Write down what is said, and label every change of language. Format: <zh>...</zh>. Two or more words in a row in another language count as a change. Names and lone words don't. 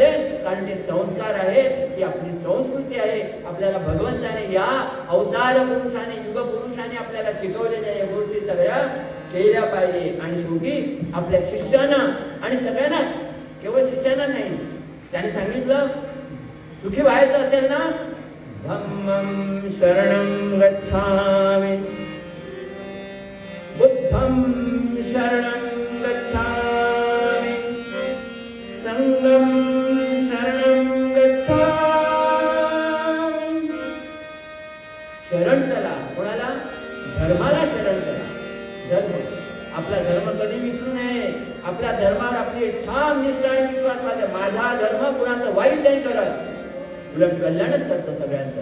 <mr>कारण ते संस्कार आहेत, ती आपली संस्कृती आहे. आपल्याला भगवंताने या अवतार पुरुषाने युग पुरुषाने आपल्याला शिकवलेल्या या गोष्टी सगळ्या केल्या पाहिजे. आणि शेवटी आपल्या शिष्यांना आणि सगळ्यांनाच, केवळ शिष्यांना नाही, त्याने सांगितलं सुखी व्हायचं असेल ना,</mr> <pi>धम्मं शरणं गच्छामि, बुद्धं शरणं गच्छामि, संघं शरणं गच्छामि.</pi> <mr>शरण चला. कोणाला? धर्माला शरण चला. धर्म, आपला धर्म कधी विसरू नये. आपल्या धर्मावर आपली ठाम निष्ठा आणि विश्वास पाहिजे. माझा धर्म कुणाचं वाईट नाही करत, उलट कल्याणच करतं सगळ्यांचं.</mr>